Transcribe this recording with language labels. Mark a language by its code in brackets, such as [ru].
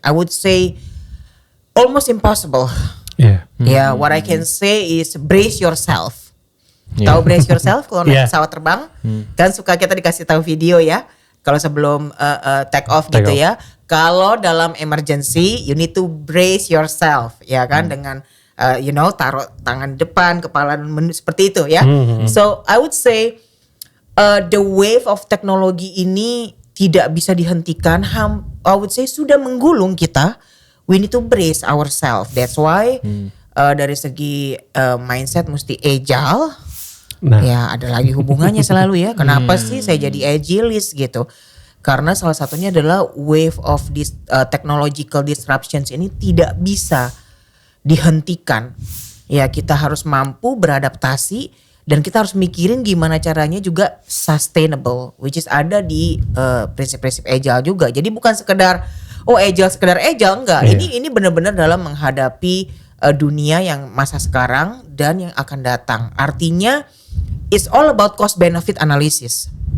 [en] I would say almost impossible. Iya. Ya, what I can say is brace yourself. Yeah. [id] Tahu [en] brace yourself [id] kalau naik Yeah. pesawat terbang? Kan suka kita dikasih tahu video ya. Kalau sebelum take off [en] Take [id] gitu [en] off. [id] ya. Kalau dalam emergency [en] you need to brace yourself [id] ya kan dengan taruh tangan depan, kepala seperti itu ya. [en] So I would say the wave of [id] teknologi ini tidak bisa dihentikan. [en] I would say [id] sudah menggulung kita. [en] We need to brace ourselves. That's why [id] dari segi mindset mesti agile. Nah, Ya ada lagi hubungannya selalu ya. Kenapa sih saya jadi agilist gitu? Karena salah satunya adalah [en] wave of this technological disruptions [id] ini tidak bisa dihentikan. Ya kita harus mampu beradaptasi dan kita harus mikirin gimana caranya juga sustainable, [en] which is [id] ada di prinsip-prinsip agile juga. Jadi bukan sekedar sekedar agile enggak. Iya. Ini benar-benar dalam menghadapi dunia yang masa sekarang dan yang akan datang. Artinya [en] it's all about cost benefit analysis.